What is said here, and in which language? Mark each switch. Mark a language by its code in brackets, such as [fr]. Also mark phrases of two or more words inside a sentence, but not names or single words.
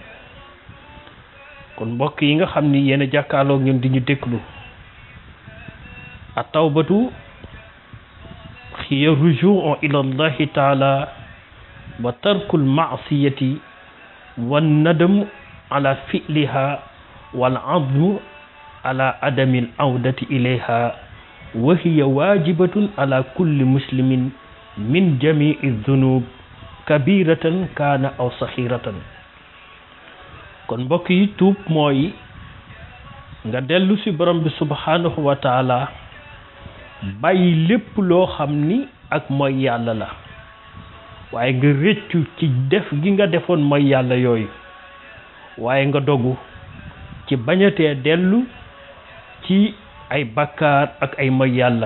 [wo] kon mbokk yi nga xam ni yéen a jàkkaarloog ñun di ñu déglu, [ar] التوبة هي الرجوع إلى الله تعالى وترك المعصية والندم على فعلها والعزم على عدم العودة إليها وهي واجبة على كل مسلم من جميع الذنوب كبيرة كان أو صغيرة. [wo] kon mbokk yi, tuub mooy nga dellu ci borom bi [ar] سبحانه وتعالى, [wo] bàyyi lépp loo xam ni ak mooy yàlla la, waaye nga rëccu ci def gi nga defoon mooy yàlla yooyu, waaye nga dogu ci bañatee dellu ci ay bakkaar ak ay moy yàlla.